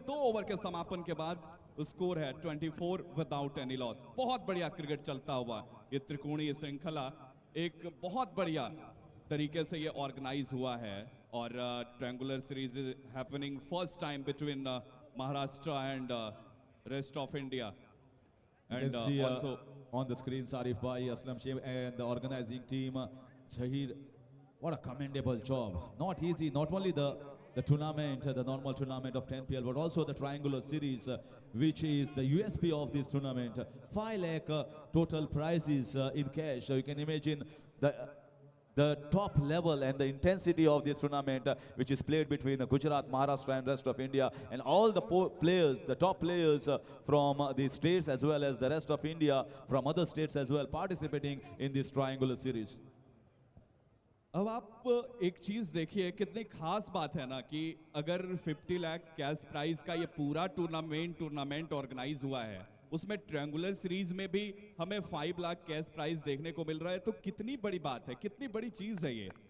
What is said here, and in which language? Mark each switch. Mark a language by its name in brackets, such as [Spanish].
[Hindi] 2 over के समापन के बाद स्कोर है 24 [English] Without any loss. [Hindi] बहुत बढ़िया क्रिकेट चलता हुआ ये त्रिकोणीय श्रृंखला एक बहुत बढ़िया तरीके से ये ऑर्गेनाइज हुआ है. [English] और triangular series happening first time between Maharashtra and rest of India. You And can see also on the screen Sarif Bhai, Aslam Sheikh and the organizing team, Zahir. What a commendable job. Not easy, not only the tournament, the normal tournament of 10 PL, but also the triangular series, which is the USP of this tournament. 5 lakh total prizes in cash. So you can imagine the top level and the intensity of this tournament, which is played between Gujarat, Maharashtra and rest of India, and all the players, the top players from the states as well as the rest of India from other states as well, participating in this triangular series. [Hindi] अब आप एक चीज देखिए, कितनी खास बात है ना कि अगर 50 लाख कैश प्राइज का ये पूरा टूर्नामेंट ऑर्गेनाइज हुआ है, उसमें ट्रायंगुलर सीरीज में भी हमें 5 लाख कैश प्राइज देखने को मिल रहा है, तो कितनी बड़ी बात है, कितनी बड़ी चीज है ये.